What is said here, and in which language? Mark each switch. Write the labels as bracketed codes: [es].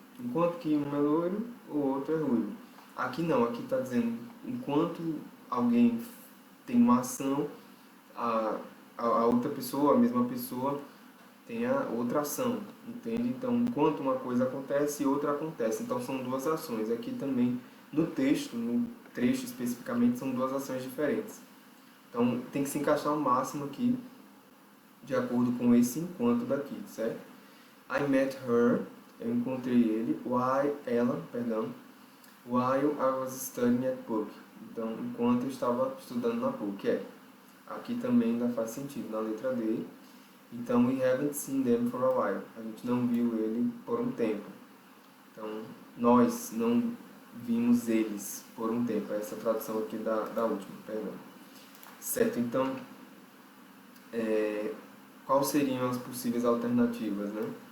[pt] Enquanto que um é loiro, o outro é ruivo. Aqui não, aqui está dizendo enquanto alguém tem uma ação, a outra pessoa, a mesma pessoa, tem a outra ação, entende? Então, enquanto uma coisa acontece, outra acontece. Então, são duas ações. Aqui também, no texto, no trecho especificamente, são duas ações diferentes. Então, tem que se encaixar ao máximo aqui, de acordo com esse enquanto daqui, certo? [en] I met her, [pt] eu encontrei ele, [en] while I was studying at PUC. [pt] Então, enquanto eu estava estudando na PUC, aqui também ainda faz sentido, na letra D. [en] Então, we haven't seen them for a while. [pt] A gente não viu ele por um tempo. Então, nós não vimos eles por um tempo. Essa tradução aqui da última, perdão. Certo, então, quais seriam as possíveis alternativas, né?